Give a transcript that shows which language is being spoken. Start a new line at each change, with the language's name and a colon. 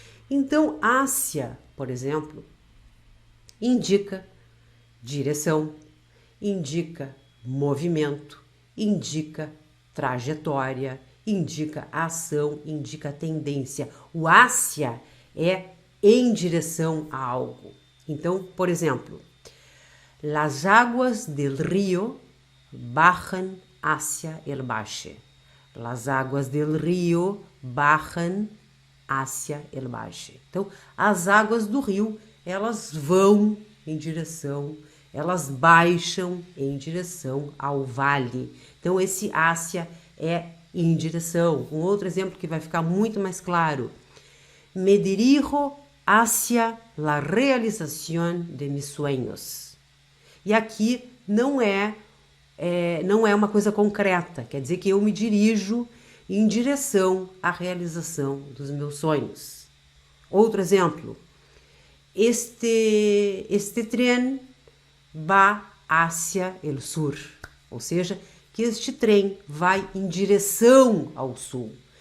Portuguese: Então, Ásia, por exemplo, indica direção, indica movimento, indica trajetória, indica ação, indica tendência. O Ásia é em direção a algo. Então, por exemplo,
Spanish: las aguas del río bajan hacia el valle. Las aguas del río bajan hacia el valle.
Portuguese: Então, as águas do rio, elas vão em direção, elas baixam em direção ao vale. Então, esse hacia é em direção. Um outro exemplo que vai ficar muito mais claro.
Spanish: Me dirijo hacia la realización de mis sueños.
Portuguese: E aqui não é uma coisa concreta, quer dizer que eu me dirijo em direção à realização dos meus sonhos. Outro exemplo,
Spanish: este tren va hacia el sur,
Portuguese: ou seja, que este trem vai em direção ao sul.